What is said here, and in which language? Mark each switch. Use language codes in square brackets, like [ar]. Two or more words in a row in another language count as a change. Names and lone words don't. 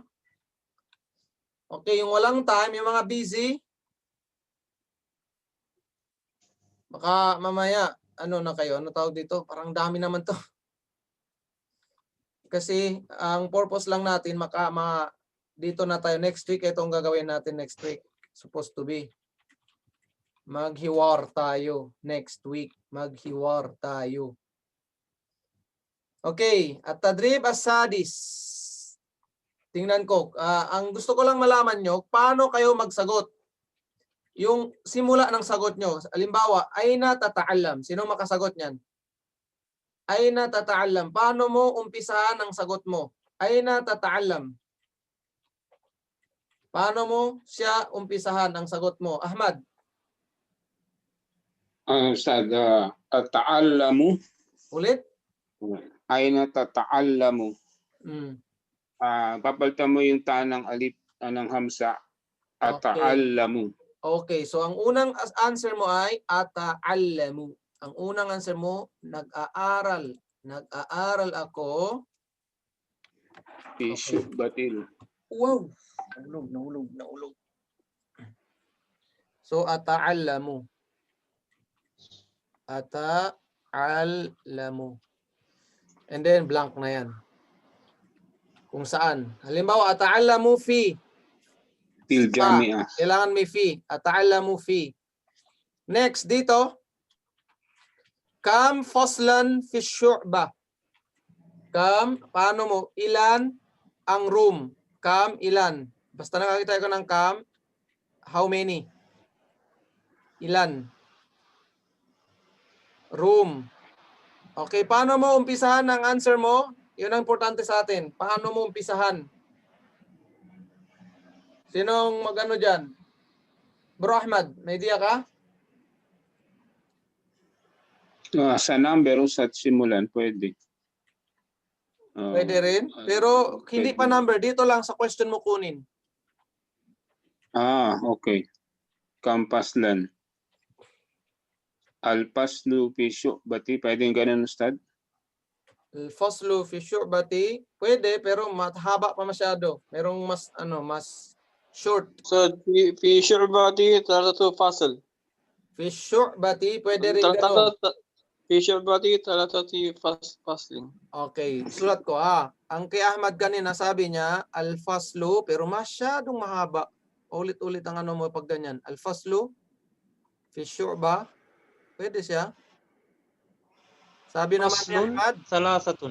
[tl] Okay, yung walang time, yung mga busy. Baka mamaya, ano na kayo? Ano tawag dito? Parang dami naman to. Kasi ang purpose lang natin dito na tayo next week. Ito ang gagawin natin next week. [en] Supposed to be. [tl] Maghiwar tayo next week. Maghiwar tayo. Okay, [ar] at tadrib as-sadis. [tl] Tingnan ko. Ang gusto ko lang malaman nyo, paano kayo magsagot? Yung simula ng sagot nyo. Halimbawa, [ar] aina tata'allam. [tl] Sino makasagot niyan? [ar] Aina tata'allam. [tl] Paano mo umpisahan ang sagot mo? [ar] Aina tata'allam. [tl] Paano mo siya umpisahan ang sagot mo? Ahmad. [ar] Ustad, tata'allamu. [tl] Ulit? [ar] Aina tata'allamu. [tl] Papalitan mo yung ta ng alif ng hamsa. [ar] Ata'allamu. [tl] Okay, so ang unang answer mo ay ata'allamu. Ang unang answer mo, nag-aaral. Nag-aaral ako. [ar] Syu'batil. [tl] Wow! Nahulog. So, ata'allamu. [ar] Ata'allamu. [en] And then, [tl] blank na yan. Kung saan. Halimbawa, [ar] ata'allamu fi. Til jami'ah. [tl] Kailangan may fi. [ar] Ata'allamu fi. [tl] Next, dito. [ar] Kam faslan fi syu'bah. Kam, [tl] paano mo? Ilan ang room? Kam, ilan? Basta nakakita ko ng kam, [en] how many? [tl] Ilan? Room. Okay, paano mo umpisahan ang answer mo? Yun ang importante sa atin. Paano mo umpisahan? Sinong mag-ano dyan? Bro Ahmad, may idea ka? Sa number o sa simulan, pwede. Pwede rin. Pero hindi pa number. Dito lang sa question mo kunin. [ar] Okay. Kampaslan. Al-faslu fi syu'bati. [tl] Pwede yung ganun, Ustad? [ar] Al-faslu fi syu'bati. [tl] Pwede, pero mahaba pa masyado. Merong mas short. So, [ar] fi syu'bati, talatatu fasl. Fi syu'bati, [tl] pwede rin ganun. [ar] Fi syu'bati, talatati faslin. [tl] Okay, sulat ko Ang kay Ahmad kanina sabi niya, al-faslu, pero masyadong mahaba. Ulit-ulit ang ano mo pag ganyan. [ar] Al-faslu, fi syu'ba, [tl] pwede siya. Sabi naman ni Ahmad, [ar] Salasatun.